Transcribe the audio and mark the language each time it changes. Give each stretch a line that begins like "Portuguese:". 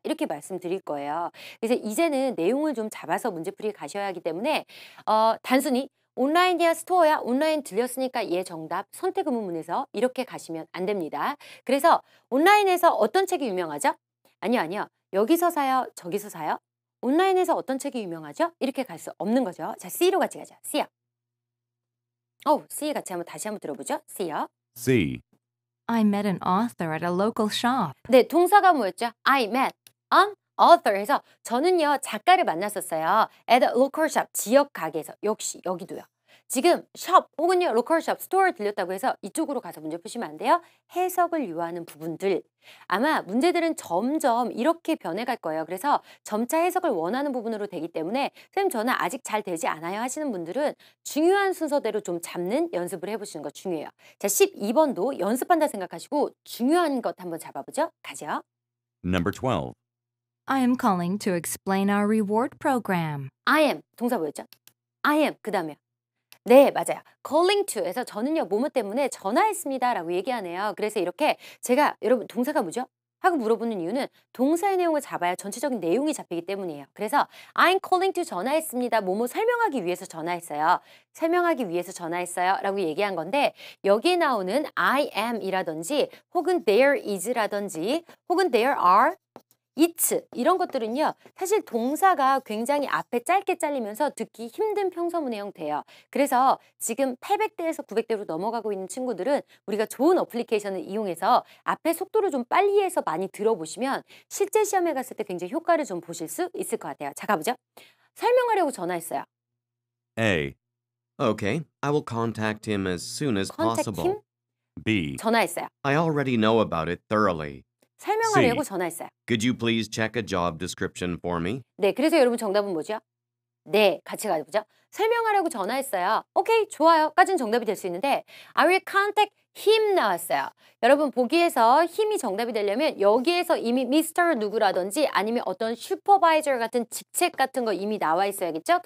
Korean: 이렇게 말씀드릴 거예요. 그래서 이제는 내용을 좀 잡아서 문제풀이 가셔야 하기 때문에 단순히 온라인이야 스토어야 온라인 들렸으니까 얘 정답 선택 의문문에서 이렇게 가시면 안 됩니다. 그래서 온라인에서 어떤 책이 유명하죠? 아니요. 여기서 사요? 저기서 사요? 온라인에서 어떤 책이 유명하죠? 이렇게 갈 수 없는 거죠. 자, C로 같이 가자. C요. C 같이 다시 한번 들어보죠. C요.
English: C. I met an author at a local shop.
Korean: 네, 동사가 뭐였죠?
English: I met an author
Korean: 해서 저는요 작가를 만났었어요.
English: at a local shop
Korean: 지역 가게에서 역시 여기도요. 지금 shop 혹은요
English: local shop store
Korean: 들렸다고 해서 이쪽으로 가서 문제 푸시면 안 돼요. 해석을 요하는 부분들 아마 문제들은 점점 이렇게 변해갈 거예요. 그래서 점차 해석을 원하는 부분으로 되기 때문에 선생님 저는 아직 잘 되지 않아요 하시는 분들은 중요한 순서대로 좀 잡는 연습을 해보시는 거 중요해요. 자 12번도 연습한다 생각하시고 중요한 것 한번 잡아보죠. 가죠.
English: Number 12. I am calling to explain our reward program. I am
Korean: 동사 뭐였죠? I am 그 다음에요. 네 맞아요.
English: calling to
Korean: 해서 저는요 뭐뭐 때문에 전화했습니다 라고 얘기하네요. 그래서 이렇게 제가 여러분 동사가 뭐죠? 하고 물어보는 이유는 동사의 내용을 잡아야 전체적인 내용이 잡히기 때문이에요. 그래서
English: I'm calling to
Korean: 전화했습니다. 뭐뭐 설명하기 위해서 전화했어요. 설명하기 위해서 전화했어요. 라고 얘기한 건데 여기에 나오는 I am 이라든지 혹은
English: there is
Korean: 라든지 혹은
English: there are it's
Korean: 이런 것들은요. 사실 동사가 굉장히 앞에 짧게 잘리면서 듣기 힘든 평서문의 형태예요. 그래서 지금 800대에서 900대로 넘어가고 있는 친구들은 우리가 좋은 어플리케이션을 이용해서 앞에 속도를 좀 빨리 해서 많이 들어보시면 실제 시험에 갔을 때 굉장히 효과를 좀 보실 수 있을 것 같아요. 자, 가보죠. 설명하려고 전화했어요.
English: A. Okay, I will contact him as soon as Contact possible. him? B.
Korean: 전화했어요.
English: I already know about it thoroughly.
Korean: 설명하려고
English: C.
Korean: 전화했어요.
English: Could you please check a job description for me?
Korean: 네, 그래서 여러분 정답은 뭐죠? 네, 같이 가보죠. 설명하려고 전화했어요. 오케이, 좋아요. 까지는 정답이 될 수 있는데
English: I will contact him
Korean: 나왔어요. 여러분 보기에서 힘이 정답이 되려면 여기에서 이미 Mr. 누구라든지 아니면 어떤 슈퍼바이저 같은 직책 같은 거 이미 나와 있어야겠죠?